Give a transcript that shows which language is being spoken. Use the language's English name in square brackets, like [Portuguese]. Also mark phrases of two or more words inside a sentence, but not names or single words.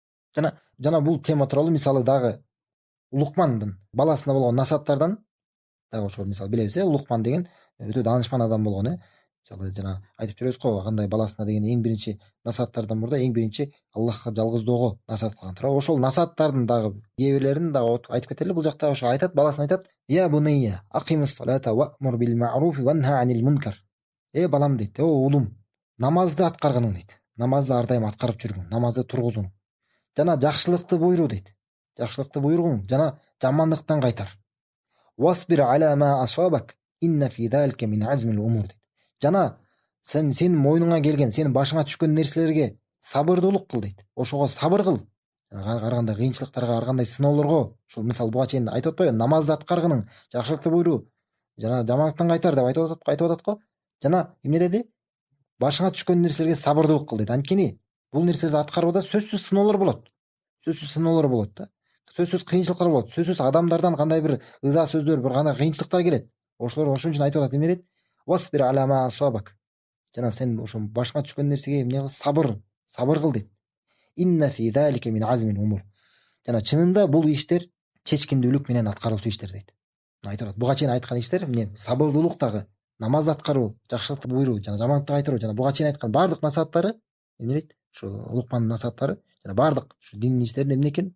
[Kyrgyz] Жана бул тема тууралуу мисалы дагы Лукмандын баласына болгон насааттардан дагы ошол мисалы билебиз, Лукман деген өтө даанышман адам болгон, мисалы жана айтып жүрөбүз го, кандай баласына деген эң биринчи насааттардан мурда эң биринчи Аллахка жалгыздоого насаат кылган туурабы. Ошол насааттардын дагы кээ бирлерин дагы айтып кетели. Бул жакта ошо айтат, баласына айтат: [Arabic] "يا بني أقم الصلاة وأمر بالمعروف وانه عن المنكر." [Kyrgyz] Балам дейт, уулум, намазды аткаргын дейт. Намазды ар дайым аткарып жүргүн, намазды тургузуң. Жана жакшылыкты буйруу дейт. Жакшылыкты буйругуң, жана жамандыктан кайтар. [Arabic] واصبر على ما أصابك إن في ذلك من عزم الأمور. [Kyrgyz] Жана сен мойнуңа келген, сенин башыңа түшкөн нерселерге сабырдуулук кыл дейт. Ошого сабыр кыл. Ар кандай кыйынчылыктарга, ар кандай сыноолорго, ушул мисалы буга чейин айтып атпайбы, намазды аткаргының, жакшылыкты буйруу, жана жамандыктан кайтар деп айтып атат го. Жана эмне деди? Башыңа түшкөн нерселерге сабырдуулук кыл дейт. Анткени бул нерселерди аткарууда сөзсүз сыноолор болот. Сөзсүз сыноолор болот да. Сөзсүз кыйынчылыктар болот. Сөзсүз адамдардан кандай бир ыза сөздөр, бир кандай кыйынчылыктар келет. Ошолор ошон үчүн айтып атат, эмне дейт? [Arabic] واصبر على ما أصابك. [Kyrgyz] Жана сен ошо башыңа түшкөн нерсеге эмне кыл? Сабыр кыл дейт. [Arabic] إن في ذلك من عزم الأمور. [Kyrgyz] Жана чынында бул иштер чечкиндүүлүк менен аткарылчу иштер дейт. Айтат, буга чейин айткан иштер эмне? Сабырдуулук дагы, намазды аткаруу, жакшылыкты буйруу, жана жамандыкты кайтаруу, жана буга чейин айткан бардык насааттары эмне дейт? Ушу Лукмандын насааттары жана бардык ушу диндин иштери эмне экен?